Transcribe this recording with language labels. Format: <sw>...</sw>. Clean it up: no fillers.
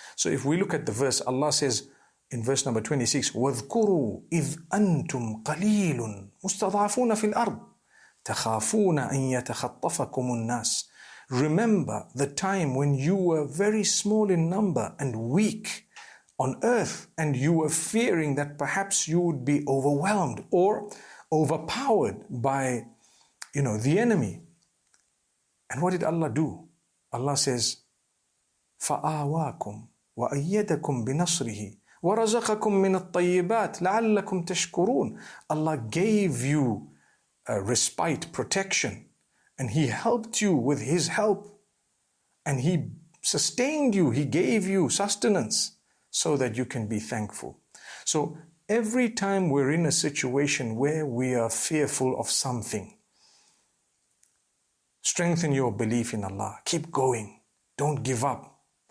<en>So if we look at the verse, Allah says in verse number 26,</en> <ar>وَاذْكُرُوا إِذْ أَنْتُمْ قَلِيلٌ مُسْتَضْعَفُونَ فِي الْأَرْضِ تَخَافُونَ أَنْ يَتَخَطَّفَكُمُ النَّاسِ.</ar> <en>Remember the time when you were very small in number and weak on earth, and you were fearing that perhaps you would be overwhelmed or overpowered by, the enemy. And what did Allah do?</en> <ar>Allah says, فَآوَاكُمْ وَأَيَّدَكُمْ بِنَصْرِهِ وَرَزَقَكُمْ مِنَ الطَّيِّبَاتِ لَعَلَّكُمْ تَشْكُرُونَ.</ar> <en>Allah gave you respite, protection, and He helped you with His help, and He sustained you, He gave you sustenance so that you can be thankful. So every time we're in a situation where we are fearful of something, strengthen your belief in Allah. Keep going. Don't give up.</en>